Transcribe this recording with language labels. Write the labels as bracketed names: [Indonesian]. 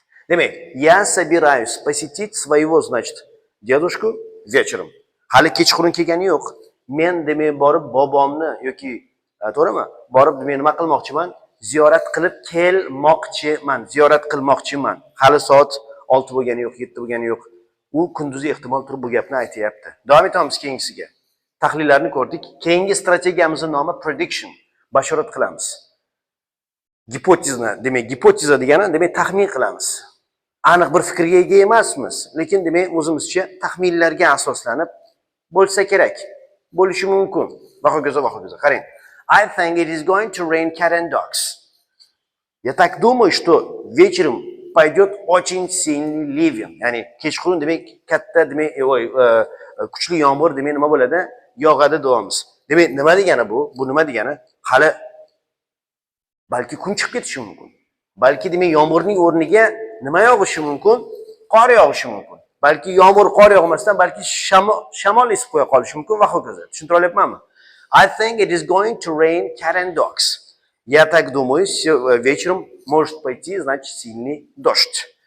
[Uzbek] Demak, [Russian] я собираюсь посетить своего, значит, дедушку вечером. [Uzbek] Hali kechqurun kelgani yo'q. Men demak borib bobomni yoki to'g'rimi? Borib demak nima qilmoqchiman? Ziyorat qilib kelmoqchiman. Ziyorat qilmoqchiman. Hali soat 6 bo'lgani yo'q, 7 bo'lgani yo'q. U kunduzi ehtimol turib bu gapni aytayapti. Davom etamiz keyingisiga. Tahlillarni ko'rdik. Keyingi strategiyamizning nomi prediction. Bashorat qilamiz. Gipotezani, demak gipoteza degani demak taxmin qilamiz. Aniq bir fikrga ega emasmiz, lekin demak o'zimizcha taxminlarga asoslanib bo'lsa kerak, bo'lishi mumkin. Va hokazo. Qarang. [English] I think it is going to rain cat and dogs. [Russian] Я так думаю, что вечером пойдет очень сильный ливень. [Uzbek] Ya'ni kechqurun demak katta demak kuchli yomg'ir demak nima bo'ladi? Yog'adi deymiz. Demak nima degani bu? Bu nima degani? Hali balki kun chiqib ketishi mumkin. Balki demak yomg'irning o'rniga nima yog'ishi mumkin? Qor yog'ishi mumkin. Balki yomg'ir, qor yog'masdan balki shamol esib qo'ya qolishi mumkin va hokazo. Tushuntira olyapmanmi? [English] I think it is going to rain cat and dogs. [Russian] Я так думаю, вечером может пойти, значит, сильный дождь.